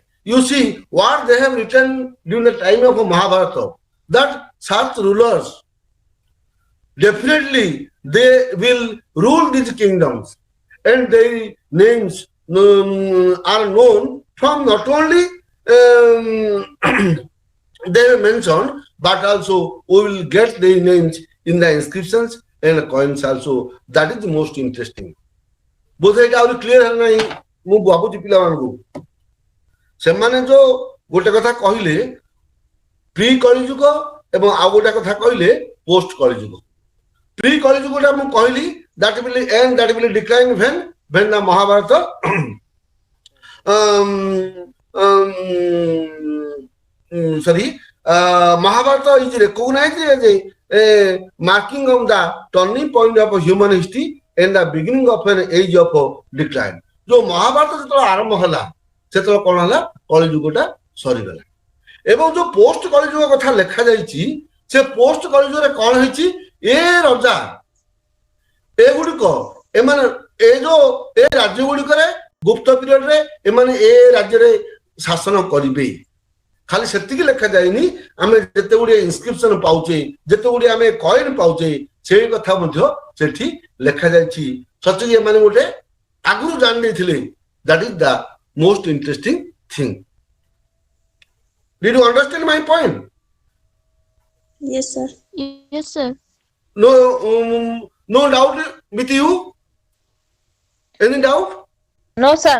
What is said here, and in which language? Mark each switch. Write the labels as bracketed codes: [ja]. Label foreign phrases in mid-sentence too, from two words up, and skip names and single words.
[en] You see what they have written during the time of Mahabharata, that such rulers definitely they will rule these kingdoms, and their names are known from not only they mentioned, but also we will get their names in the inscriptions and coins also. That is the most interesting. Both it are clear [or] ମୁଁ ଭାବୁଛି ପିଲାମାନଙ୍କୁ ସେମାନେ ଯୋଉ ଗୋଟେ କଥା କହିଲେ ପ୍ରି କଳିଯୁଗ ଏବଂ ଆଉ ଗୋଟେ କଥା କହିଲେ ପୋଷ୍ଟ କଳିଯୁଗ। ପ୍ରି କଳିଯୁଗଟା ମୁଁ କହିଲି [en] that will end, that will decline when the Mahabharata Mahabharata is recognized as a marking of the turning point of human history and the beginning of an age of decline. [or] जो महाभारत ଯେତେବେଳେ ଆରମ୍ଭ ହେଲା ସେତେବେଳେ କଣ ହେଲା କଳିଯୁଗଟା ସରିଗଲା ଏବଂ ଯୋଉ ପୋଷ୍ଟ କଳିଯୁଗ କଥା ଲେଖା ଯାଇଛି ସେ ପୋଷ୍ଟ କଳିଯୁଗରେ କଣ ହେଇଛି ଏ ରଜା ଏଗୁଡିକ ଏମାନେ ଏ ଯୋଉ ଏ ରାଜ୍ୟ ଗୁଡିକରେ ଗୁପ୍ତ ପିରିୟଡରେ ଏମାନେ ଏ ରାଜ୍ୟରେ ଶାସନ କରିବେ ଖାଲି ସେତିକି ଲେଖା ଯାଇନି ଆମେ ଯେତେ ଗୁଡିଏ ଇନସ୍କ୍ରିପସନ ପାଉଛେ ଯେତେ ଗୁଡିଏ ଆମେ କଏନ ପାଉଛେ ସେଇ କଥା ମଧ୍ୟ ସେଠି ଲେଖା ଯାଇଛି ସଚେତ ଏମାନେ ଗୋଟେ ଆଗରୁ ଜାଣି ନେଇଥିଲେ [en] that is the most interesting thing. Did you understand my point? Yes, sir. Yes, sir. No doubt with you? Any doubt? No, sir.